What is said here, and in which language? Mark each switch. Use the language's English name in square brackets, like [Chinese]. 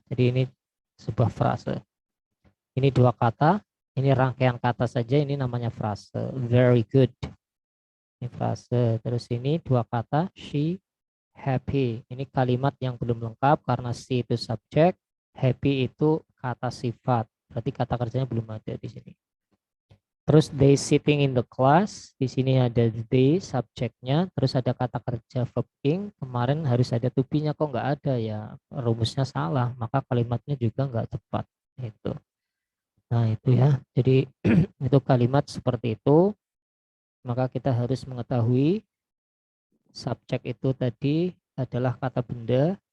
[Indonesian] Jadi ini sebuah frase. Ini 2 kata. Ini rangkaian kata saja. Ini namanya frase. [English] Very good. [Indonesian] Ini frase. Terus ini 2 kata. [English] She happy. [Indonesian] Ini kalimat yang belum lengkap karena she itu subjek. Happy itu kata sifat. Berarti kata kerjanya belum ada di sini. Terus [English] they sitting in the class. [Indonesian] Di sini ada they subjeknya. Terus ada kata kerja verb ing. Kemarin harus ada to be-nya kok nggak ada ya. Rumusnya salah. Maka kalimatnya juga nggak tepat. Itu. Nah itu ya. Jadi itu kalimat seperti itu. Maka kita harus mengetahui subjek itu tadi adalah kata benda.